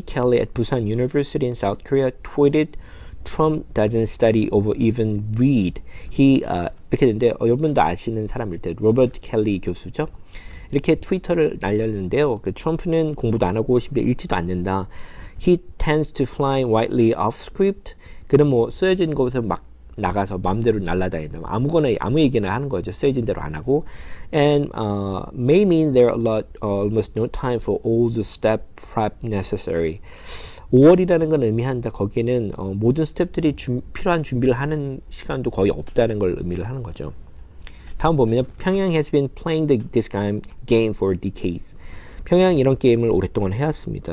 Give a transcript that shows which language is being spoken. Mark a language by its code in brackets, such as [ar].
[en] Kelly at Busan University in South Korea tweeted Trump doesn't study or even read. [ko] 이렇게 되는데 여러분도 아시는 사람일 때 로버트 켈리 교수죠. 이렇게 트위터를 날렸는데요. 그 트럼프는 공부도 안 하고 심지어 읽지도 않는다. [en] He tends to fly widely off script. [ko] 그는 뭐 쓰여진 곳에서 막 나가서 마음대로 날아다닌다. 아무거나 아무 얘기나 하는 거죠. 쓰여진 대로 안 하고. [en] And may mean there are almost no time for all the step prep necessary. [ko] 5월이라는 건 의미한다. 거기에는 모든 스텝들이 필요한 준비를 하는 시간도 거의 없다는 걸 의미를 하는 거죠. 다음 보면요. [en] 평양 has been playing this game for decades. [ko] 평양이 이런 게임을 오랫동안 해왔습니다.